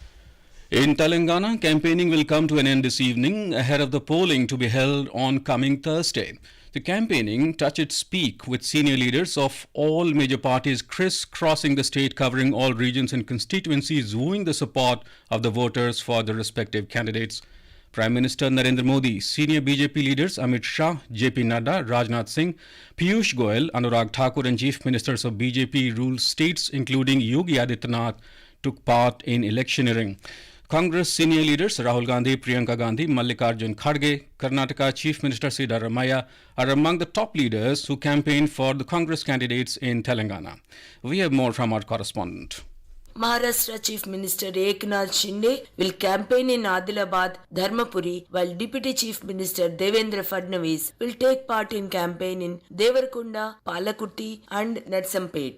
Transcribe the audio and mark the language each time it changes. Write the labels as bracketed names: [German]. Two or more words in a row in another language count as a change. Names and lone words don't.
[English] In Telangana, campaigning will come to an end this evening ahead of the polling to be held on coming Thursday. The campaigning touched its peak with senior leaders of all major parties crisscrossing the state, covering all regions and constituencies, wooing the support of the voters for the respective candidates. Prime Minister Narendra Modi, senior BJP leaders Amit Shah, JP Nadda, Rajnath Singh, Piyush Goyal, Anurag Thakur and chief ministers of BJP-ruled states including Yogi Adityanath took part in electioneering. Congress senior leaders Rahul Gandhi, Priyanka Gandhi, Mallikarjun Kharge, Karnataka Chief Minister Siddaramaiah are among the top leaders who campaigned for the Congress candidates in Telangana. We have more from our correspondent. Maharashtra Chief Minister Eknath Shinde will campaign in Adilabad, Dharmapuri, while Deputy Chief Minister Devendra Fadnavis will take part in campaign in Devarkonda, Palakutti and Narsampet.